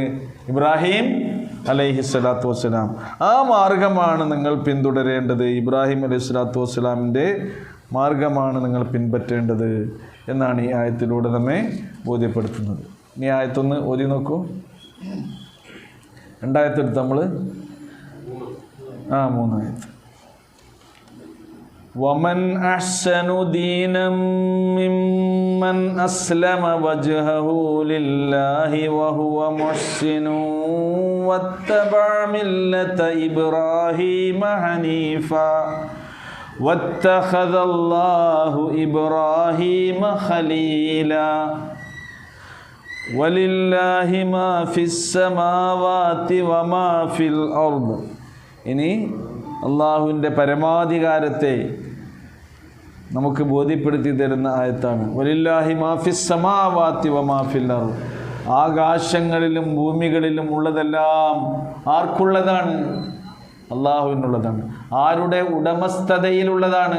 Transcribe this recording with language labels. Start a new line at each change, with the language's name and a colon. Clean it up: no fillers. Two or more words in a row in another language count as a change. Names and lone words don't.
Malayalam: ഇബ്രാഹിം
Arabic: عليه الصلاة والسلام.
Malayalam: ആ മാർഗമാണ് നിങ്ങൾ പിന്തുടരേണ്ടത്. ഇബ്രാഹിം
Arabic: عليه الصلاة والسلام
Malayalam: മാർഗമാണ് നിങ്ങൾ പിൻപറ്റേണ്ടത് എന്നാണ് ഈ ആയത്തിലൂടെ നമ്മെ ബോധ്യപ്പെടുത്തുന്നത്. ഈ ആയത്തൊന്ന് ഓതി നോക്കൂ. രണ്ടായത്തെടുത്ത് നമ്മൾ 3 ആയത്ത്.
Arabic: ومن أحسن دينا ممن أسلم وجهه لله وهو محسن واتبع ملة إبراهيم حنيفا واتخذ الله إبراهيم خليلا ولله ما في السماوات وما في الأرض.
Malayalam: ഇനി അള്ളാഹുവിൻ്റെ പരമാധികാരത്തെ നമുക്ക് ബോധ്യപ്പെടുത്തി തരുന്ന ആയത്താണ്.
Arabic: ولله ما في السماوات وما في الأرض.
Malayalam: ആകാശങ്ങളിലും ഭൂമികളിലും ഉള്ളതെല്ലാം ആർക്കുള്ളതാണ്? അള്ളാഹുവിനുള്ളതാണ്. ആരുടെ ഉടമസ്ഥതയിലുള്ളതാണ്?